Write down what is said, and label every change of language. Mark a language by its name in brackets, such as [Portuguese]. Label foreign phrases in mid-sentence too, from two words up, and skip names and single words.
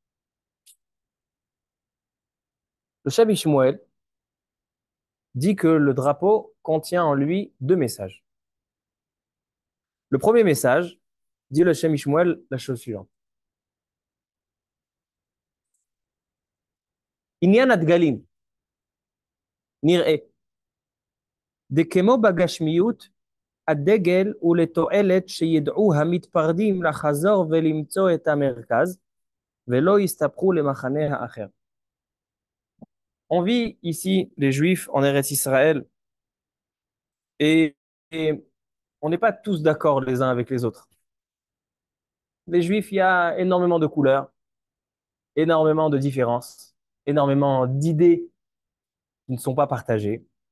[French] Le Shem Ishmuel dit que le drapeau contient en lui 2 messages. Le premier message, dit le Shem Ishmuel, la chose suivante. [Hebrew] עניין הדגלים, נראה. דכמו בגשמיות, הדגל הוא לתועלת שידעו המתפרדים לחזור ולמצוא את המרכז, ולא יסתפחו למחנה האחר. [French] On vit ici les Juifs en Eretz Israël et on n'est pas tous d'accord les uns avec les autres. Les Juifs, il y a énormément de couleurs, énormément de différences, énormément d'idées qui ne sont pas partagées.